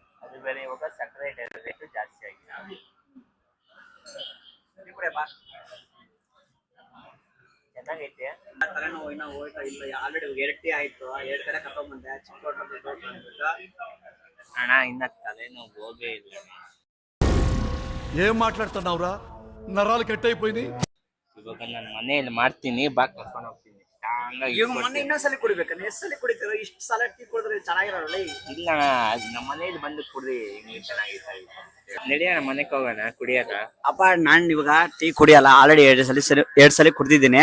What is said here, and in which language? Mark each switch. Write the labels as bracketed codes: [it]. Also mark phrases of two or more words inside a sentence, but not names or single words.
[kn] ಅದು ಬೇರೆ ಇವಾಗ ಸಕ್ಕರೆ ರೇಟ್ ಜಾಸ್ತಿ ಆಗಿದೆ. ಈ ಕಡೆ ಬಾ, ಚೆನ್ನಾಗೈತೆ. ತಲೆನೋವು ಇನ್ನೂ ಹೋಯ್ತಾ ಇಲ್ಲ, ಆಲ್ರೆಡಿ 2 ಟೀ ಆಯ್ತು, 2 ಕಡೆ ಕರ್ಕೊಂಡ್ ಬಂದೆ. ಚಿಕ್ಕ ಹೋಟ್ಲ್ ದೊಡ್ಡ ಹೋಟ್ಲ್ ಅಂದ್ಬಿಟ್ಟು ಅಣ್ಣ ಇನ್ನ ತಲೆನೋವು ಹೋಗೇ ಇಲ್ಲ. [te] ఏం మాట్లాడుతున్నావురా నరాలు కట్ అయిపోయినాయి. [kn] ಇವಾಗ ನಾನು ಮನೆಯಲ್ಲಿ ಮಾಡ್ತೀನಿ, ಬಾ ಕರ್ಕೊಂಡು ಹೋಗ್ತೀನಿ. ಸ್ಟ್ರಾಂಗ್ ಆಗಿ ಇವಾಗ ಮೊನ್ನೆ ಇನ್ನೊಂದ್ಸಲಿ ಕುಡಿಬೇಕನ್ನ, ಎಷ್ಟು ಸಲ ಕುಡಿತೀರ? ಇಷ್ಟು ಸಲ ಟೀ ಕುಡಿದ್ರೆ ಚೆನ್ನಾಗಿರಲ್ಲ. ಇಲ್ಲ ಅಣ್ಣ, ನಮ್ಮ ಮನೇಲಿ ಬಂದು ಕುಡ್ರಿ, ಹಿಂಗೆ ಚೆನ್ನಾಗಿತ್ತು. ನಡಿಯೋಣ ಮನೆಗೆ ಹೋಗೋಣ ಕುಡಿಯಕ. ಅಪ್ಪ ನಾನ್ ಇವಾಗ ಟೀ ಕುಡಿಯಲ್ಲ, ಆಲ್ರೆಡಿ 2 ಸಲ ಕುಡ್ದಿದ್ದೀನಿ.